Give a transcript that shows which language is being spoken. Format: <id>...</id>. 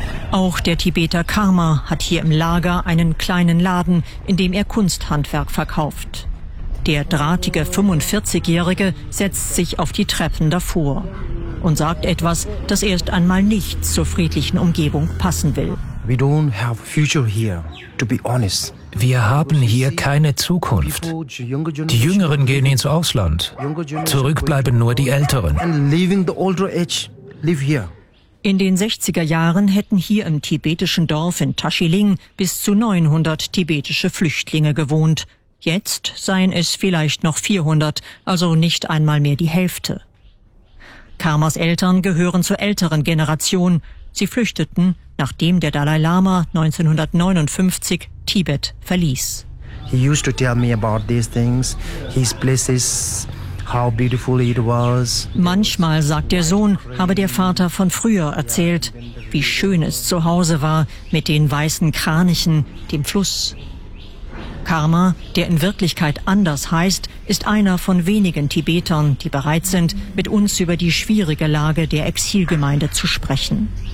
<de>Auch der Tibeter Karma hat hier im Lager einen kleinen Laden, in dem er Kunsthandwerk verkauft. Der drahtige 45-Jährige setzt sich auf die Treppen davor und sagt etwas, das erst einmal nicht zur friedlichen Umgebung passen will.</de> <en>We don't have future here, to be honest.</en> <de>Wir haben hier keine Zukunft. Die Jüngeren gehen ins Ausland. Zurück bleiben nur die Älteren. In den 60er Jahren hätten hier im tibetischen Dorf in Tashiling bis zu 900 tibetische Flüchtlinge gewohnt. Jetzt seien es vielleicht noch 400, also nicht einmal mehr die Hälfte. Karmas Eltern gehören zur älteren Generation. Sie flüchteten, nachdem der Dalai Lama 1959 Tibet verließ.</de> <en>He used to tell me about these things, his places, how beautiful it was.</en> <de>Manchmal, sagt der Sohn, habe der Vater von früher erzählt, wie schön es zu Hause war mit den weißen Kranichen, dem Fluss. Karma, der in Wirklichkeit anders heißt, ist einer von wenigen Tibetern, die bereit sind, mit uns über die schwierige Lage der Exilgemeinde zu sprechen.</de>